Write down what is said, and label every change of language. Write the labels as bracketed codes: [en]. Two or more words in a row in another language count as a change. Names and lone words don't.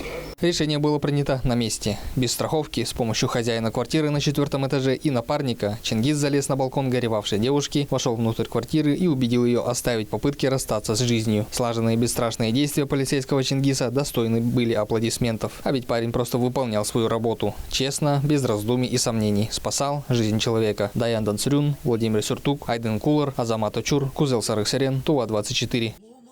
[ru] Решение было принято на месте. Без страховки, с помощью хозяина квартиры на 4-м этаже и напарника, Чингис залез на балкон горевавшей девушки, вошел внутрь квартиры и убедил ее оставить попытки расстаться с жизнью. Слаженные и бесстрашные действия полицейского Чингиса достойны были аплодисментов. А ведь парень просто выполнял свою работу. Честно, без раздумий и сомнений. Спасал жизнь человека. Даян Дансрюн, Владимир Сюртук, Айден Кулар, Азамат Очур, Кузел Сарык Сарен, ТУА-24.